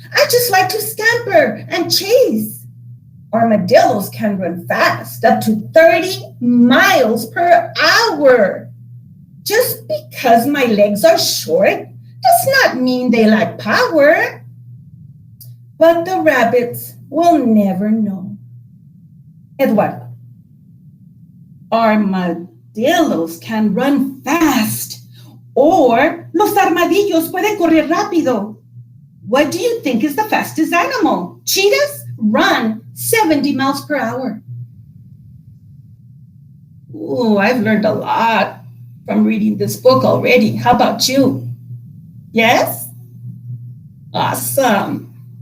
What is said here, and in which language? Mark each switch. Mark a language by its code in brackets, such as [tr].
[en] I just like to scamper and chase. Armadillos can run fast, up to 30 miles per hour. Just because my legs are short does not mean they lack power. But the rabbits will never know. Eduardo, armadillos can run fast, or [es] los armadillos pueden correr rápido. [en] What do you think is the fastest animal? Cheetahs run 70 miles per hour. Ooh, I've learned a lot from reading this book already. How about you? Yes? Awesome.